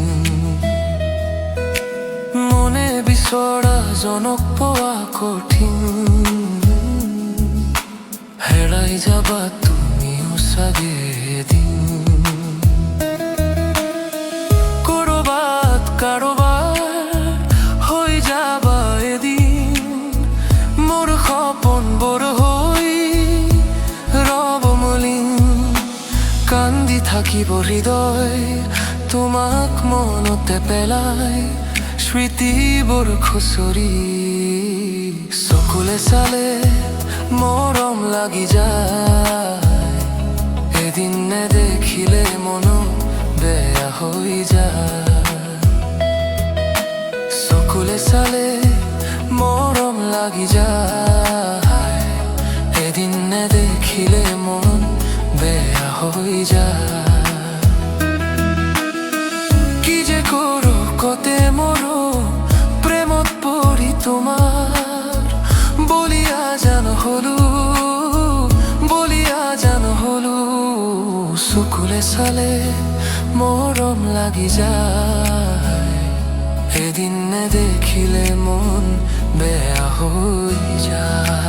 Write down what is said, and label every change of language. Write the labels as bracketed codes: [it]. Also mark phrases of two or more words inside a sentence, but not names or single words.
[as] মনে বিচৰা জনক পোৱা কঠিন, হেৰাই যাবা তুমিও চাগে এদিন। কৰবাত কাৰোবাৰ হৈ যাবা এদিন, [bn] মোর সপন বড় হই রব মলিন। [as] কান্দি থাকিব হৃদয় তোমাক মনতে পেলাই, স্মৃতিবোৰ খুচৰি। চকুলে চালে মৰম লাগি যায়, এদিন নেদেখিলে মনো বেয়া হৈ যায়। চকুলে চালে মরম লাগি যায়, এদিন নেদেখিলে মন বেয়া হৈ যায়। [bn] কি যে করো কতে মরো প্রেমত পড়ি তোমার, বলিয়া যেন হলো, বলিয়া যেন হলো। [as] চকুলে চালে মরম লাগি যায়, এদিন নেদেখিলে মন বেয়া হৈ যায়।